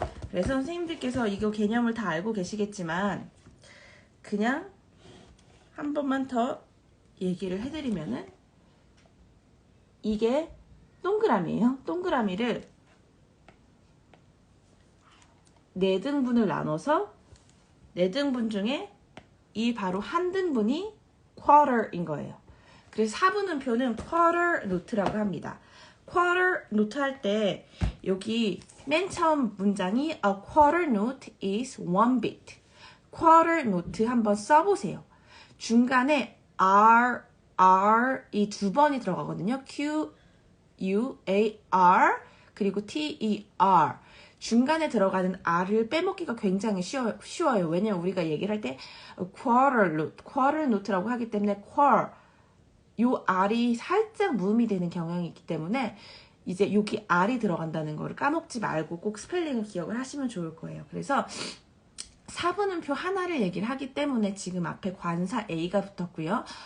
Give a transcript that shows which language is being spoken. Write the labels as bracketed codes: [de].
[ko] 그래서 선생님들께서 이거 개념을 다 알고 계시겠지만 그냥 한 번만 더 얘기를 해드리면은 이게 동그라미예요. 동그라미를 4등분을 나눠서 4등분 중에 이 바로 한 등분이 quarter인 거예요. 그래서 4분음표는 quarter note라고 합니다. quarter note 할 때 여기 맨 처음 문장이 [en] a quarter note is 1 bit. [ko] quarter note 한번 써보세요. 중간에 R 이 2번이 들어가거든요. Q, U, A, R 그리고 T, E, R 중간에 들어가는 R을 빼먹기가 굉장히 쉬워요. 왜냐면 우리가 얘기를 할 때 quarter note라고 하기 때문에 요 R이 살짝 무음이 되는 경향이 있기 때문에 이제 여기 R이 들어간다는 거를 까먹지 말고 꼭 스펠링을 기억을 하시면 좋을 거예요. 그래서 4분음표 하나를 얘기를 하기 때문에 지금 앞에 관사 A가 붙었고요.